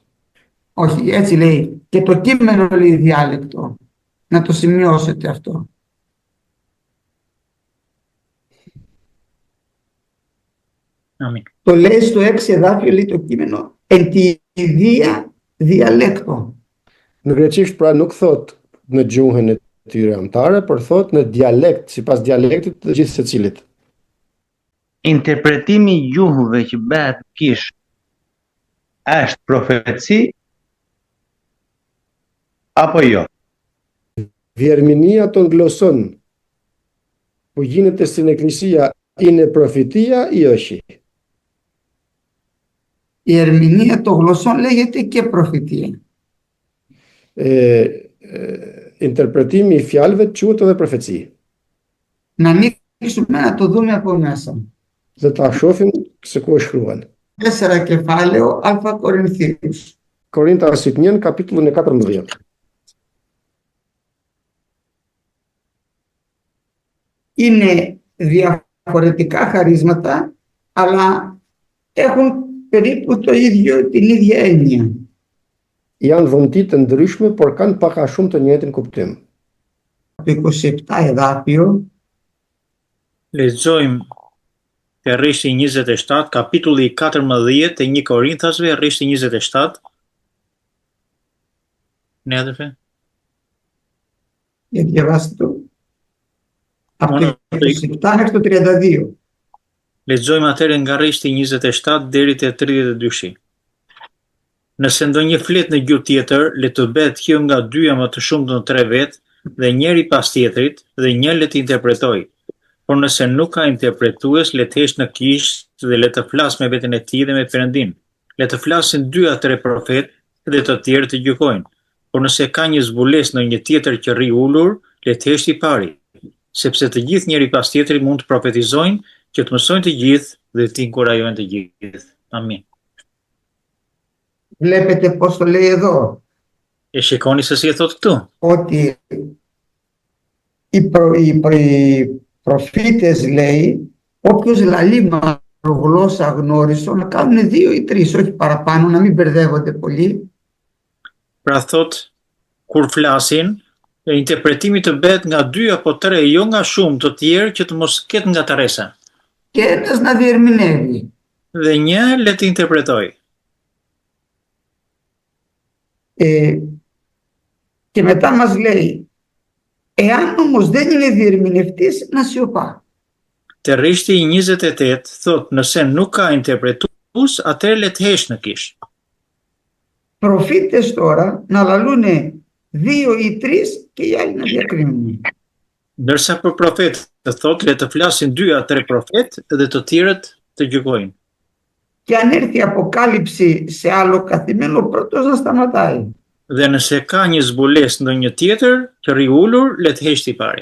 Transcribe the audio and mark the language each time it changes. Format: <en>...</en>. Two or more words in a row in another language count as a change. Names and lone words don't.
<el>Όχι, έτσι λέει. Και το κείμενο λέει διάλεκτο. Να το σημειώσετε αυτό. Αμήν. Το λέει στο 6 εδάφιο, λέει το κείμενο, εν τη ιδία διαλέκτο.</el> <sq>Në greqisht pra nuk thot në gjuhën e tyre anëtare, por thot në dialekt, sipas dialektit të gjithë secilit. Interpretimi i gjuhëve që bëhet kish është profeci apo jo?</sq> <el>Vjerminia των γλωσσών που γίνεται στην Εκκλησία είναι προφητεία ή όχι? Η ερμηνεία των γλωσσών λέγεται και προφητεία.</el> <sq>Interpretimi i fjalëve quhet edhe profeci.</sq> <el>Να ανοίξουμε να το δούμε από μέσα.</el> <sq>Dhe ta shohim se ku është shkruan.</sq> <el>4 κεφάλαιο Α Κορινθίους.</el> <sq>Korintasit 1, kapitullin e 14.</sq> <el>Είναι διαφορετικά χαρίσματα, αλλά έχουν περίπου την ίδια έννοια.</el> <sq>Janë dhunti të ndryshme, por kanë pak a shumë të njëjtin kuptim.</sq> <el>Το 27 εδάφιο</el> <sq>Lexojmë te rreshti 27, kapitulli 14 të 1 Korinthasve, rreshti 27.</sq> <el>Ναι, αδερφέ. για διαβάστε το. Από Μόνο το 27 μέχρι το 32.</el> <sq>Lexojmë atëherë nga rreshti 27 deri te 32. Nëse ndonjë flet në gjuhë tjetër, le të bëhet kjo nga dyja më të shumtë në 3 vet, dhe njëri pas tjetrit, dhe një le të interpretojë. Por nëse nuk ka interpretues, le të hesh në kishë dhe le të flas me veten e tij dhe me Perëndin. Le të flasin 2 a 3 profetë dhe të tjerë të gjykojnë. Por nëse ka një zbulesë në një tjetër që rri ulur, le të hesh i pari, sepse të gjithë njëri pas tjetrit mund të profetizojnë, që të mësojnë të gjithë dhe të inkurajojnë të gjithë. Amin.</sq> <el>Βλέπετε πώς το λέει εδώ.</el> <sq>E shikoni se si e thot këtu.</sq> <el>Ότι οι προφήτες λέει, όποιος λαλεί γλώσσα γνώριστο, να κάνουν 2 ή 3, όχι παραπάνω, να μην μπερδεύονται πολύ.</el> <sq>Pra thot, kur flasin, interpretimi të bëhet nga 2 apo 3, jo nga shumë të tjerë që të mos ketë ngataresa.</sq> <el>Και ένας να διερμηνεύει.</el> <sq>Dhe një le të interpretojë.</sq> <el>Και μετά μας λέει, εάν όμως δεν είναι διερμηνευτής, να σιωπά.</el> <sq>Te rreshti 28 thot, nëse nuk ka interpretues, atëherë le të hesh në kishë.</sq> <el>Προφήτες τώρα να λαλούνε 2 ή 3 και οι άλλοι να διακρίνουν.</el> <sq>Ndërsa për profetë të thot, le të flasin 2 a 3 profetë dhe të tjerët të gjykojnë.</sq> <el>Και αν έρθει αποκάλυψη σε άλλο καθημένο, πρώτος να σταματάει.</el> <sq>Dhe nëse ka një zbulesë ndonjë tjetër që rri ulur, le të hesh i pari.</sq>